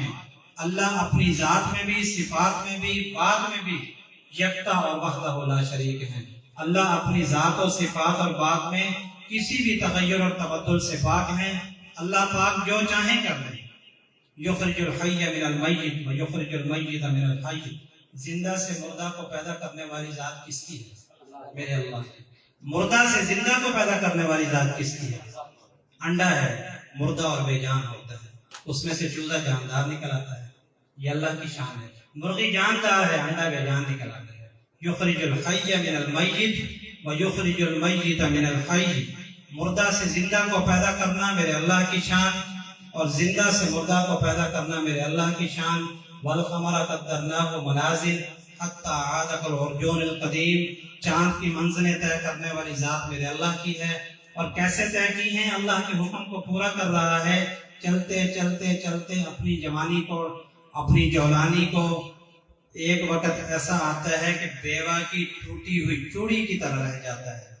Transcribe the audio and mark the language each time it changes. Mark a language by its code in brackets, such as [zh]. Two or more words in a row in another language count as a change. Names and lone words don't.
[ur] اللہ اپنی ذات میں بھی، صفات میں بھی، بات میں بھی یکتا اور [ar] وحدہ لا شریک [ur] ہیں۔ اللہ اپنی ذات و صفات اور بات میں کسی بھی تغیر اور تبدل سے پاک ہیں۔ اللہ پاک جو چاہیں کر لیں۔ [ar] یخرج الحی من المیت و یخرج المیت من الحی، [ur] زندہ سے مردہ کو پیدا کرنے والی ذات کس کی ہے؟ میرے اللہ کی۔ مردہ سے زندہ کو پیدا کرنے والی ذات کس کی ہے؟ انڈا ہے، مردہ اور بے جان ہوتا ہے، اس میں سے چوزہ جاندار نکل آتا ہے، یہ اللہ کی شان ہے۔ مرغی جاندار ہے، انڈا بے جان نکل آتا ہے۔ [ar] یخرج الحی من المیت و یخرج المیت من الحی، [ur] مردہ سے زندہ کو پیدا کرنا میرے اللہ کی شان، اور زندہ سے مردہ کو پیدا کرنا میرے اللہ کی شان۔ [ar] والقمر قدرناہ منازل حتی عاد کالعرجون القدیم، [ur] چاند کی منزلیں طے کرنے والی ذات میرے اللہ کی ہے۔ اور کیسے طے کی ہیں؟ اللہ کے حکم کو پورا کر رہا ہے، چلتے چلتے چلتے اپنی جوانی کو، اپنی جولانی کو، ایک وقت ایسا آتا ہے کہ بیوہ کی ٹوٹی ہوئی چوڑی کی طرح رہ جاتا ہے۔